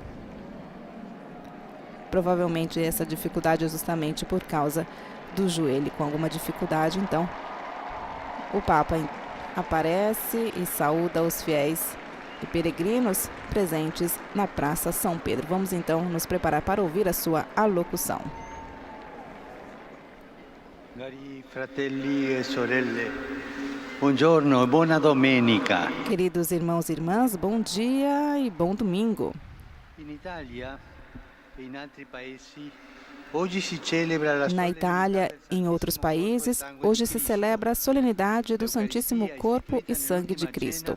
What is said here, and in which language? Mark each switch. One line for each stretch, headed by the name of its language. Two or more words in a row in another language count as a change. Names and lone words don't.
Portuguese: Provavelmente essa dificuldade é justamente por causa do joelho, com alguma dificuldade. Então, o Papa aparece e saúda os fiéis e peregrinos presentes na Praça São Pedro. Vamos então nos preparar para ouvir a sua alocução.
Italian: Cari fratelli e sorelle, buongiorno e buona domenica.
Portuguese: Queridos irmãos e irmãs, bom dia e bom domingo. Na Itália e em outros países, hoje se celebra a solenidade do Santíssimo Corpo e Sangue de Cristo.